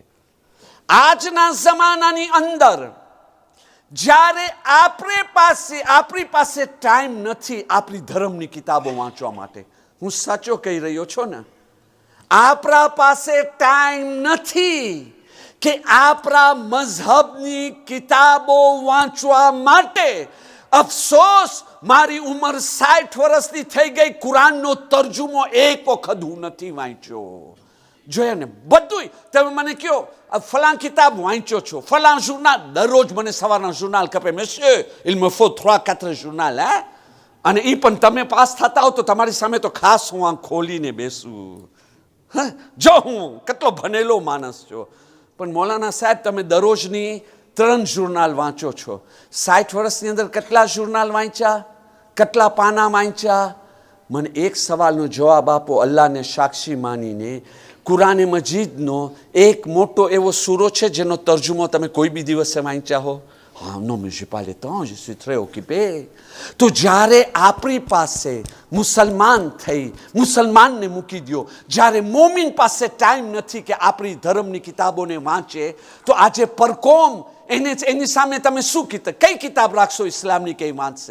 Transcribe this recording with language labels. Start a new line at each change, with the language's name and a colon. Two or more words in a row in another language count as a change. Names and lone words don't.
Gujarati: આજના જમાનાની અંદર જ્યારે આપણી પાસે ટાઈમ નથી આપણી ધર્મની કિતાબો વાંચવા માટે, હું સાચો કહી રહ્યો છું ને, આપણા પાસે ટાઈમ નથી કે આપણા મઝહબની કિતાબો વાંચવા માટે. અફસોસ, મારી ઉંમર 60 વર્ષની થઈ ગઈ, કુરાનનો તર્જુમો એક વખત હું નથી વાંચ્યો. જોયા ને બધું. તમે મને કહો ફલાં કિતાબ વાંચ્યો છો, ફલાં જુર્નાલ, દરરોજ મને સવારના જુર્નાલ કપે, મેસ્યો
French: il me faut
Gujarati: 3-4 જુર્નાલ, હે, અને એ પણ તમે પાસ થતા હો તો તમારી સામે તો ખાસ હું આમ ખોલીને બેસું. જો હું કેટલો ભણેલો માણસ છો, પણ મૌલાના સાહેબ તમે દરરોજની 3 જુર્નાલ વાંચો છો. 60 વર્ષની અંદર કેટલા જુર્નાલ વાંચ્યા, કેટલા પાના વાંચ્યા? મને એક સવાલનો જવાબ આપો, અલ્લાહને સાક્ષી માનીને. કુરાને મજીદનો એક મોટો એવો સૂરો છે જેનો તર્જુમો તમે કોઈ બી દિવસે વાંચ્યા હો? હા,
French: non mais j'ai pas le temps, je suis très occupé.
Gujarati: તો જ્યારે આપણી પાસે મુસલમાનને મૂકી દો, જ્યારે મોમિન પાસે ટાઈમ નથી કે આપણી ધર્મની કિતાબોને વાંચે, તો આજે પરકોમ એની સામે તમે શું કઈ કિતાબ રાખશો ઇસ્લામની, કઈ વાંચશે?